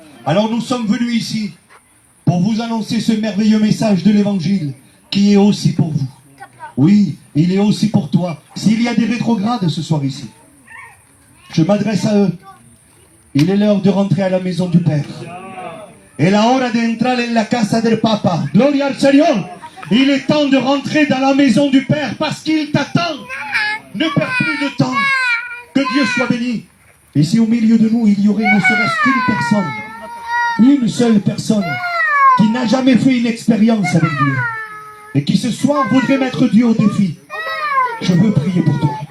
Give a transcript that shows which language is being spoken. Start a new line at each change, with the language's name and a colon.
French: Alors nous sommes venus ici pour vous annoncer ce merveilleux message de l'évangile qui est aussi pour vous. Oui, il est aussi pour toi. S'il y a des rétrogrades ce soir ici, je m'adresse à eux. Il est l'heure de rentrer à la maison du Père.
Spanish: Et la hora de entrar en la casa del Papa. Gloria al Señor.
French: Il est temps de rentrer dans la maison du Père parce qu'il t'attend. Ne perds plus de temps. Que Dieu soit béni. Et si au milieu de nous, il y aurait ne serait-ce qu'une personne, une seule personne, qui n'a jamais fait une expérience avec Dieu, et qui ce soir voudrait mettre Dieu au défi, je veux prier pour toi.